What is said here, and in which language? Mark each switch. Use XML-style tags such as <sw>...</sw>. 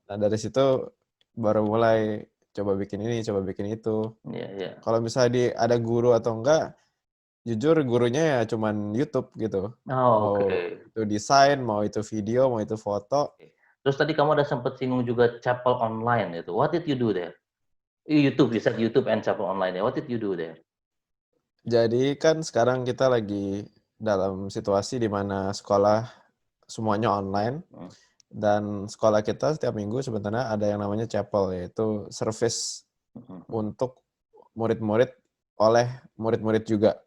<id>Nah, dari situ baru mulai coba bikin ini, coba bikin itu. Iya, iya. Kalau misalnya ada guru atau enggak, jujur gurunya ya cuman YouTube gitu. Oh, Mau oke. itu desain, mau itu video, mau itu foto. Oke. Terus tadi kamu ada sempat singgung juga chapel online itu.</id> <en>What did you do there? YouTube, you said YouTube and chapel online ya. What did you do there?</en> <id>Jadi kan sekarang kita lagi dalam situasi di mana sekolah semuanya online Hmm, dan sekolah kita setiap minggu sebenarnya ada yang namanya chapel, yaitu service hmm, hmm. untuk murid-murid oleh murid-murid juga.</id>